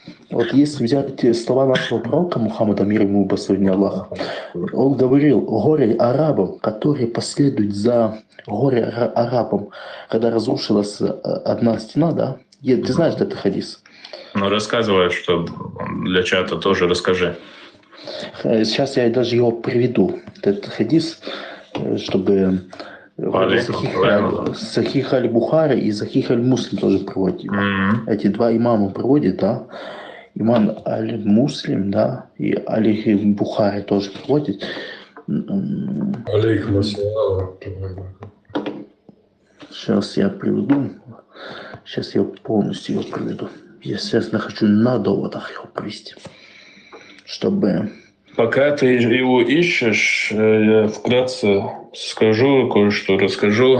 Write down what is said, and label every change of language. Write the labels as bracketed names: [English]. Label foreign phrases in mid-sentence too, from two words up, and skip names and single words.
[Russian] Вот если взять те слова нашего пророка Мухаммада, мир ему, благословение Аллаха, он говорил: горе арабам, которые последуют за горе арабам, когда разрушилась одна стена, да? Ты знаешь этот хадис? Ну, рассказывай, что для чата тоже расскажи. Сейчас я даже его приведу, этот хадис, чтобы Сахих аль-Бухари и Сахих аль-Муслим тоже приводит его. Эти два имама приводят, да. Имам аль-Муслим, да, и аль-Бухари тоже приводит. [Arabic] عليكم السلام. [Russian] Сейчас я приведу. Сейчас я полностью его приведу. Я сейчас хочу на доводах его привести, чтобы... Пока ты его ищешь, я вкратце скажу, кое-что расскажу.